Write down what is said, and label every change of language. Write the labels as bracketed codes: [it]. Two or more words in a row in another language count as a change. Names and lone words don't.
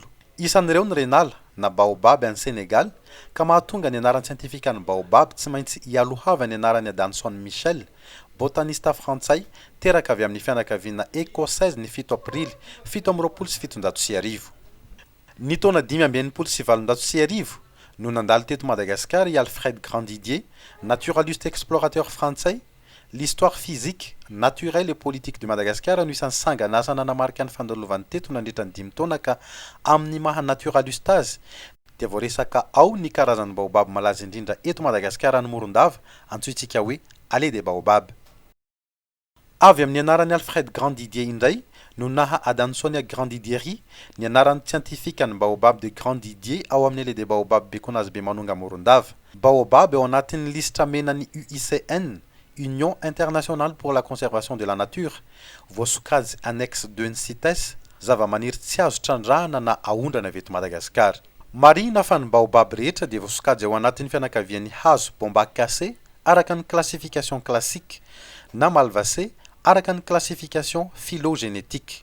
[mg] Isan'ireo ny Reniala na Baobab any Senegal ka mahatonga ny anaran'ny sientifika ny Baobab tsy maintsy ialohava ny anarany Adanson Michel, botanista frantsay teraka avy amin'ny fianakaviana écossaise ny 7 aprily 1770. Ny taona 597 no nandalo teto Madagascar i Alfred Grandidier, [fr] naturaliste explorateur français, [mg] l'histoire physique, naturelle et politique de Madagascar no isan'ny sangan'asa nanamarika ny fandalovany teto nandritra ny 5 taona ka amin'ny maha naturaliste azy dia voaresaka ao ny karazan'ny Baobab malaza indrindra eto Madagascar ny Morondava antsointsika hoe [fr] allée de Baobab. [mg] Avy amin'ny anaran'ny Alfred Grandidier indray no naha Adansonia Grandidierie ny anaran'ny scientifique ny Baobab de Grandidier ao amin'ny [fr] allée de Baobab [mg] Bekonazy be manonga Morondava. Baobab eo anatin'ny listra menan'ny UICN, Union internationale pour la conservation de la nature, voasokajy annexe 2 ny CITES, zava-maniry tsy azo trandrahana na aondrana avy eto Madagasikara. Marina fa ny Baobab rehetra dia voasokajy ao anatin'ny fianakavian'ny hazo Bombaceae araka ny [fr] classification classique [mg] na Malvaceae araka ny [fr] classification phylogénétique.